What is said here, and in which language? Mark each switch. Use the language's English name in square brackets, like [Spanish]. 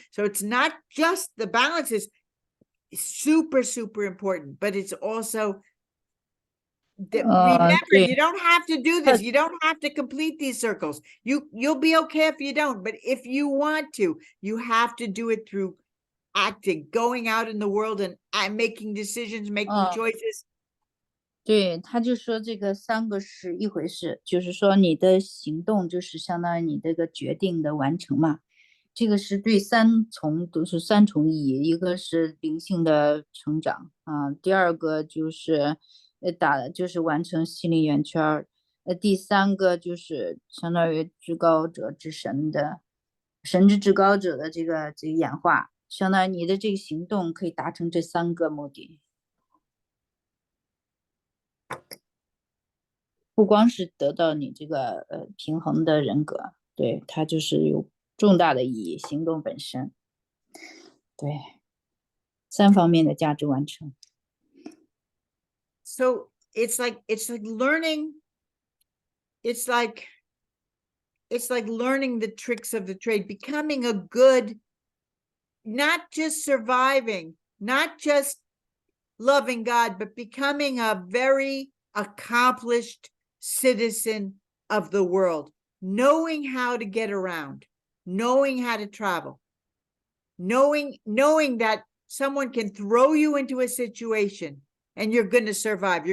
[English] So it's not just the balance is super, super important, but it's also remember, you don't have to do this. You don't have to complete these circles. You'll be okay if you don't, but if you want to, you have to do it through acting, going out in the world and making decisions, making choices. [Chinese] 对，他就说这个三个是一回事，就是说你的行动就是相当于你这个决定的完成嘛。这个是对都是三重意义，一个是灵性的成长啊，第二个就是就是完成心灵圆圈儿，第三个就是相当于至高者之神的神之至高者的这个演化，相当于你的这个行动可以达成这三个目的。不光是得到你这个平衡的人格，对，它就是有重大的意义，行动本身，对，三方面的价值完成。 [English] So it's like learning. It's like learning the tricks of the trade, becoming a good, not just surviving, not just loving God, but becoming a very accomplished citizen of the world, knowing how to get around, knowing how to travel, knowing that someone can throw you into a situation and you're going to survive.